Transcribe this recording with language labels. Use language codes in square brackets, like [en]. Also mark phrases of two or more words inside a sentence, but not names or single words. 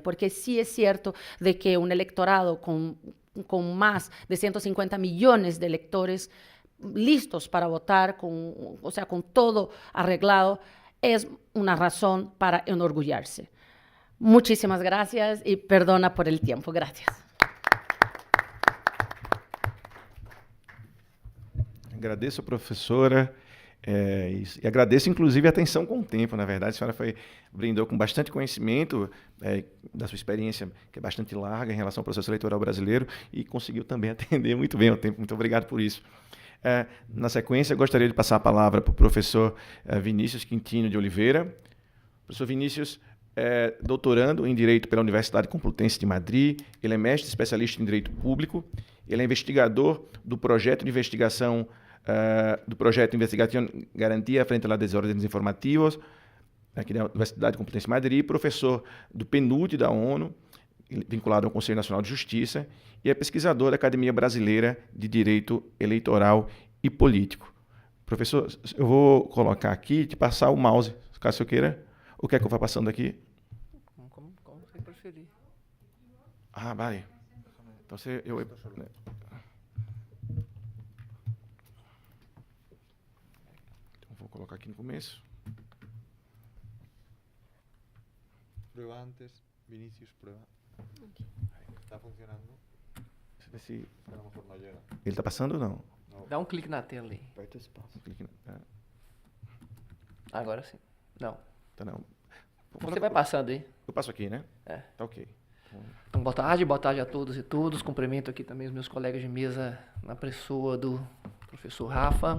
[es] Porque sí es cierto de que un electorado con más de 150 millones de electores listos para votar, con todo arreglado, es una razón para enorgullarse. Muchísimas gracias y perdona por el tiempo. Gracias. [pt] Agradeço, professora, e agradeço, inclusive, a atenção com o tempo. Na verdade, a senhora brindou com bastante conhecimento da sua experiência, que é bastante larga em relação ao processo eleitoral brasileiro, e conseguiu também atender muito bem ao tempo. Muito obrigado por isso. Na sequência, eu gostaria de passar a palavra para o professor Vinícius Quintino de Oliveira. O professor Vinícius é doutorando em Direito pela Universidade Complutense de Madrid, ele é mestre especialista em Direito Público, ele é investigador do projeto de investigação, [es] Garantías, frente desórdenes informativos, [pt] aqui da Universidade Complutense de Madrid, professor do PNUD da ONU, vinculado ao Conselho Nacional de Justiça, e é pesquisador da Academia Brasileira de Direito Eleitoral e Político. Professor, eu vou colocar aqui, te passar o mouse, caso eu queira. O que é que eu vou passando aqui? Como você preferir. [es] Ah, vale. [pt] Então, vou colocar aqui no começo. [es] Prueba antes, Vinícius, prueba. [pt] Está funcionando? [es] Se a lo mejor no llega. [pt] Ele está passando ou não? Dá um clique na tela aí. Aperta o espaço. Agora sim. Não. Tá não. Você vai passando aí. Eu passo aqui, né? É. Tá ok. Então, boa tarde a todos e todas. Cumprimento aqui também os meus colegas de mesa na pessoa do professor Rafa.